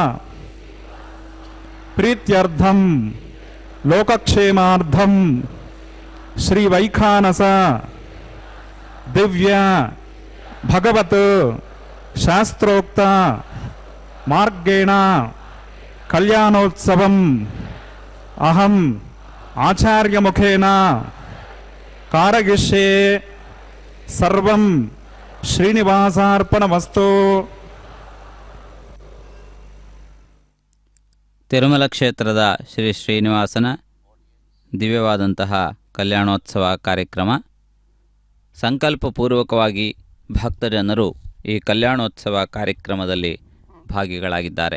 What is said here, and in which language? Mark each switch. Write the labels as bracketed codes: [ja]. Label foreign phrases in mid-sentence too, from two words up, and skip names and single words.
[sa] ప్రీత్యర్థం లోకక్షేమార్థం శ్రీ వైఖానస దివ్య భగవత్ శాస్త్రోక్త మార్గేణ కళ్యాణోత్సవం అహం ఆచార్యముఖేన కారయిష్యే సర్వం శ్రీనివాసార్పణమస్తు. [kn] ತಿರುಮಲ ಕ್ಷೇತ್ರದ ಶ್ರೀ ಶ್ರೀನಿವಾಸನ ದಿವ್ಯವಾದಂತಹ ಕಲ್ಯಾಣೋತ್ಸವ ಕಾರ್ಯಕ್ರಮ. ಸಂಕಲ್ಪಪೂರ್ವಕವಾಗಿ ಭಕ್ತಜನರು ಈ ಕಲ್ಯಾಣೋತ್ಸವ ಕಾರ್ಯಕ್ರಮದಲ್ಲಿ ಭಾಗಿಗಳಾಗಿದ್ದಾರೆ.